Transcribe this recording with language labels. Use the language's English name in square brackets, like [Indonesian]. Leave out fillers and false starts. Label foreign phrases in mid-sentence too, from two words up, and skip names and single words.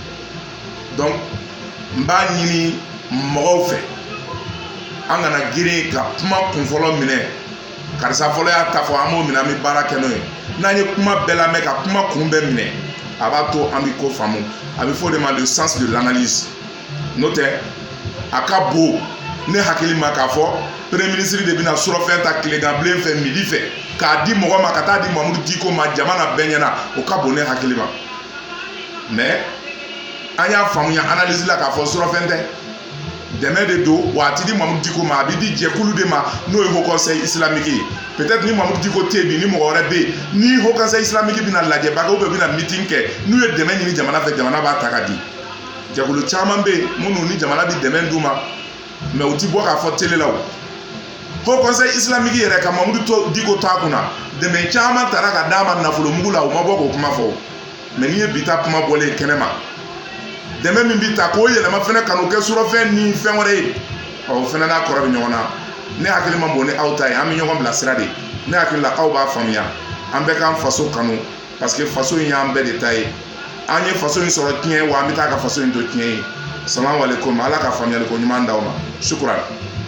[Bambara] donc n b'a ɲini mɔgɔw fɛ an kana girin ka kuma kunfɔlɔ minɛ karisa fɔlɔ y'a ta fɔ an b'o minɛ an bɛ baara kɛ n'o ye n'an ye kuma bɛɛ lamɛn ka kuma kun bɛɛ minɛ a b'a to an bɛ ko faamu a bɛ fɔ o de ma [French] le sens de l'analyse [Bambara] n'o tɛ a ka bon ne hakili ma k'a fɔ [French] premier ministre [Bambara] de bɛna surɔfɛn ta tileganbilen fɛ midi fɛ k'a di mɔgɔ ma ka taa di Mamadou Diko ma jamana bɛɛ ɲɛna o ka bon ne hakili ma mais an y'a faamuya analyse la k'a fɔ surɔfɛn tɛ dɛmɛ de don wa a ti di Mamadou Diko ma a bɛ di jɛkulu de ma n'o ye [French] haut conseil islamique [Bambara] ye peut-être ni Mamadou Diko tɛ yen bi ni mɔgɔ wɛrɛ bɛ yen ni [French] haut conseil islamique [Bambara] bɛna lajɛba kɛ [French] ou bien [Bambara] bɛna meeting kɛ n'u ye dɛmɛ ɲini jamana fɛ jamana b'a ta ka di jɛkulu caman bɛ yen minnu ni jamana bɛ dɛmɛ d'u ma mais u ti bɔ k'a fɔ télé la o haut [French] conseil islamique [Bambara] yɛrɛ ka Mamadou Diko to a kunna dɛmɛ caman taara ka d'a ma nafolo mugu la u ma bɔ k'o kuma fɔ mais n'i ye bi ta kuma bɔlen kɛnɛ ma dɛmɛ min bi ta k'o yɛlɛma fɛnɛ kan'o kɛ surɔfɛn ni fɛn wɛrɛ ye o fɛnɛ n'a kɔrɔ bɛ ɲɔgɔn na ne hakili ma bon ni aw ta ye an bɛ ɲɔgɔn bila sira de ne hakili la aw b'a faamuya an bɛɛ k'an faso kanu [French] parce que [Bambara] faso in y'an bɛɛ de ta ye an ye faso in sɔrɔ tiɲɛ wa an bɛ taa ka faso in to tiɲɛ ye [Arabic] salamu aleykum [Bambara] ala ka faamuyali ko ɲuman d'aw ma shukran